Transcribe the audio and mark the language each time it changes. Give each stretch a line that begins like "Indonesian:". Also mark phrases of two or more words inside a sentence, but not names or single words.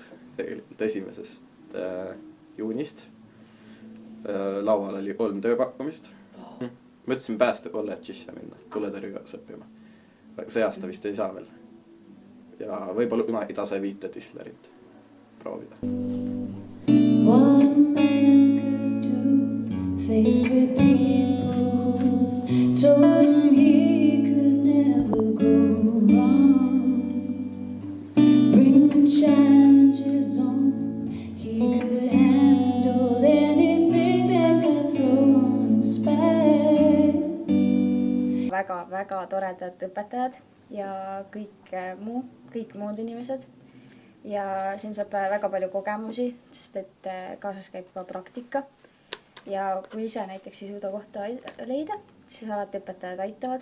Estonian: Tegelikult 1. juunist. Laual oli 3 tööpakkumist. Mõtlesin pääste kolledžisse minna. Tuletõrjugas õppima. See aasta vist ei saa veel. Ja võib-olla kunagi tase 5 Dislerit proovida.
English: One man could do face with people who told him he could never go wrong. Bring the challenges on, he could handle anything that got thrown his way.
Estonian: Väga toredad õpetajad ja kõik muud inimesed. Ja siin saab väga palju kogemusi, sest et kaasas käib ka praktika. Ja kui ise näiteks ei suuda kohta leida, siis alati õpetajad aitavad.